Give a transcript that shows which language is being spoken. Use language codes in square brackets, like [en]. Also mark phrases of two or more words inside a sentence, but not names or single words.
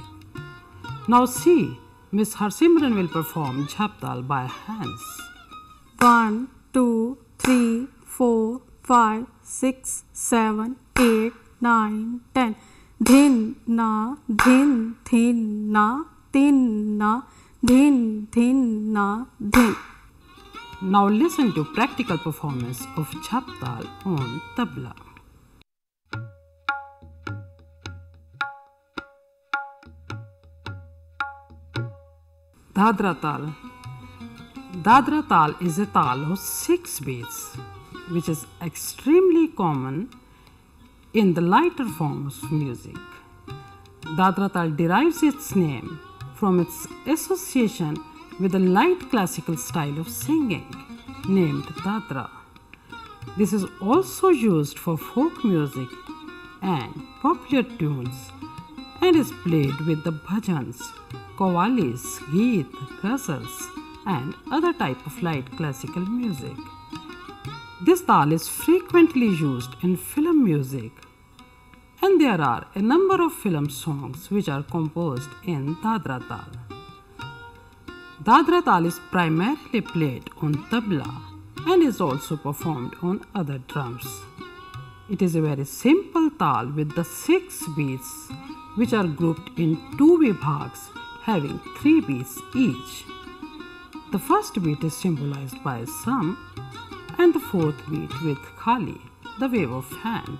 [en] Now see, Miss Harsimran will perform jhap tal by hands. 1, 2, 3, 4, 5, 6, 7, 8, 9, 10. Dhin na, dhin, thin na, tin na, dhin, thin na, dhin. Now listen to practical performance of jhap tal on tabla. Dadra tal. Dadra tal is a tal of 6 beats, which is extremely common in the lighter forms of music. Dadra tal derives its name from its association with a light classical style of singing named Dadra. This is also used for folk music and popular tunes and is played with the bhajans, qawwalis, geet, ghazals and other type of light classical music. This tal is frequently used in film music, and there are a number of film songs which are composed in Dadra tal. Dadra tal is primarily played on tabla and is also performed on other drums. It is a very simple tal with the 6 beats which are grouped in two vibhags having 3 beats each. The first beat is symbolized by Sam and the fourth beat with Khali, the wave of hand.